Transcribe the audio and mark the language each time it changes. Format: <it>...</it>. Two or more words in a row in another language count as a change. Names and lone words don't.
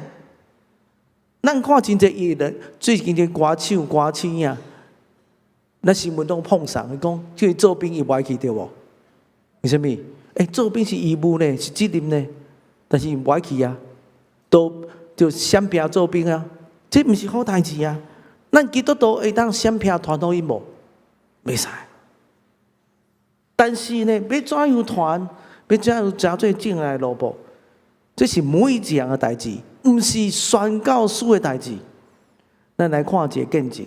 <nan>咱看真侪艺人，最近的歌手、歌星啊，咱新闻拢碰上，讲叫伊做兵伊无爱去对无？为什么？做兵是义务呢，是责任呢，但是伊无爱去啊，就闪避做兵啊，这毋是好代志啊。咱基督徒会当闪避传福音无？袂使。但是呢，要怎样传，要怎样诚做正来路步，这是每一个人的代志，毋是宣教师的代志。咱来看一个见证。</nan>